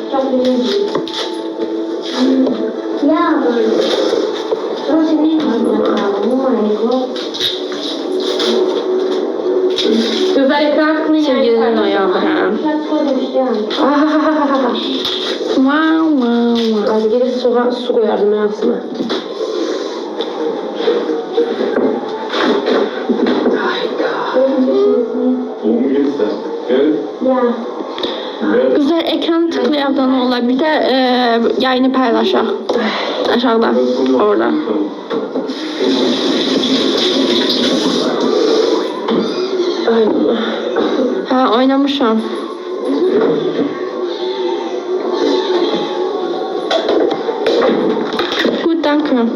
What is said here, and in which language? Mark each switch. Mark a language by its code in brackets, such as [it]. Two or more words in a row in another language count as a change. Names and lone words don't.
[tr] Kızlar ekran tıklayın, yayını Sevgilinin paylaşın. ayağı ha. Ah, Wow wow wow. Hadi gelin su koyardım ben aslında. [de] Worum geht's denn? Geld? Geld? [az] Güzel ekran tıklayandan ola bir de yayını paylaşaq. [tr] Aşağıda orada. Ay Allah. [az] Ha oynamışam. Good, danke.